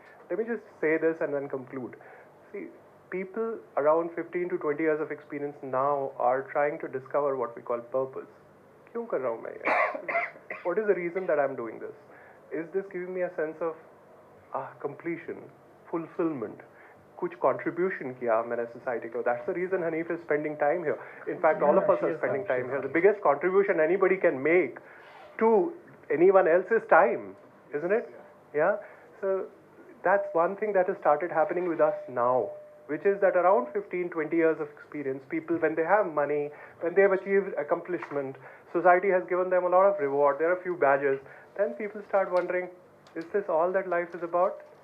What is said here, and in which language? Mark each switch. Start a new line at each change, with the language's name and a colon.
English: Let me just say this and then conclude. See, people around 15 to 20 years of experience now are trying to discover what we call purpose.
Hindi: क्यों कर रहा हूँ मैं ये?
English: What is the reason that I'm doing this? Is this giving me a sense of completion, fulfillment?
Hindi: कुछ contribution किया मैंने society को.
English: That's the reason Hanif is spending time here. In fact, all of us are spending time here. The biggest contribution anybody can make to anyone else's time, isn't it? Yeah. So that's one thing that has started happening with us now, which is that around 15, 20 years of experience, people, when they have money, when they have achieved accomplishment, society has given them a lot of reward, there are a few badges, then people start wondering, is this all that life is about?